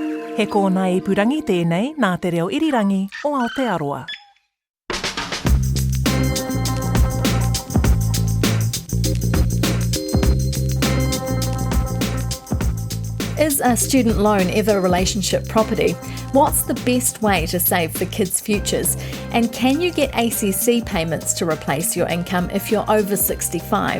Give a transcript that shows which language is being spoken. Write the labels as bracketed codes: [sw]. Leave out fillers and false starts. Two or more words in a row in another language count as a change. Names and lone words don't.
[mi] He kōna I purangi tēnei nā te reo irirangi o Aotearoa. [en] Is a student loan ever a relationship property? What's the best way to save for kids' futures? And can you get ACC payments to replace your income if you're over 65?